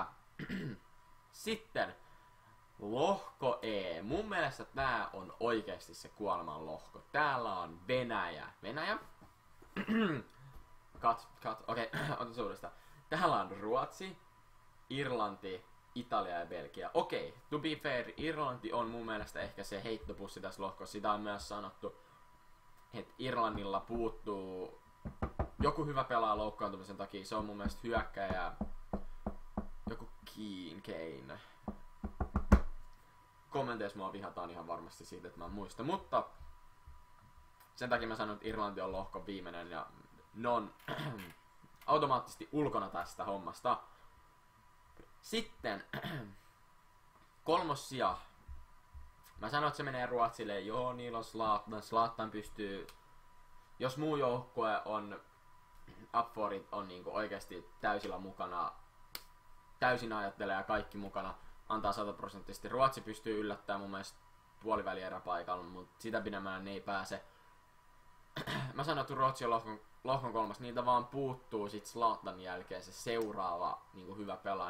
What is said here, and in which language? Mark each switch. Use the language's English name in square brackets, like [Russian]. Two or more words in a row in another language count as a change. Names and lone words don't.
[Finnish] Sitten lohko E. Mun mielestä tää on oikeasti se kuoleman lohko. Täällä on Venäjä. Venäjä? Okei, otetaan uudestaan. Täällä on Ruotsi, Irlanti, Italia ja Belgia. Okei, [English] to be fair, [Finnish] Irlanti on mun mielestä ehkä se heittopussi tässä lohkossa. Sitä on myös sanottu, että Irlannilla puuttuu joku hyvä pelaa loukkaantumisen takia. Se on mun mielestä hyökkäjä. Joku Kane. Kommenteissa mua vihataan ihan varmasti siitä, että mä en muista. Mutta sen takia mä sanon, että Irlanti on lohkon viimeinen ja ne on automaattisesti ulkona tästä hommasta. Sitten kolmos sija. Mä sanon, että se menee Ruotsille. Joo, niillä on Zlatan. Zlatan pystyy, jos muu joukkue on [English] up for it, [Finnish] on niinku oikeasti täysillä mukana, täysin ajattelee ja kaikki mukana, antaa 100%. Ruotsi pystyy yllättämään mun mielestä puolivälieräpaikalla, mutta sitä pidemmän ne ei pääse. Mä sanon, että Ruotsi on lohkon kolmas. Niiltä vaan puuttuu sit Zlatan jälkeen se seuraava niinku hyvä pelaaja.